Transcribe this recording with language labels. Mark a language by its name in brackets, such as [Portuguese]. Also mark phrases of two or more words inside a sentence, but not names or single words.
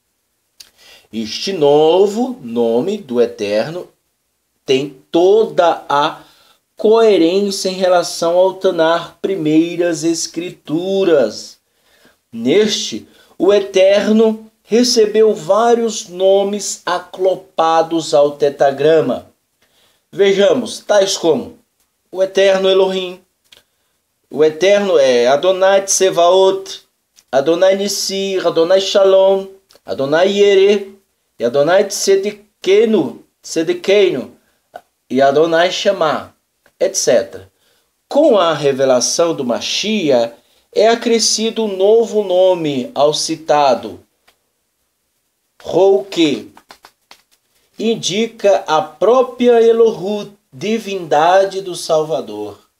[Portuguese] Este novo nome do Eterno tem toda a coerência em relação ao Tanar, primeiras escrituras. Neste, o Eterno recebeu vários nomes aclopados ao tetagrama. Vejamos, tais como o Eterno Elohim, o Eterno é Adonai Tsevaot, Adonai Nissi, Adonai Shalom, Adonai Yere, e Adonai Tzedekenu, e Adonai Shema, etc. Com a revelação do Mashiach, é acrescido um novo nome ao citado, Rou, que indica a própria Elohut, divindade do Salvador.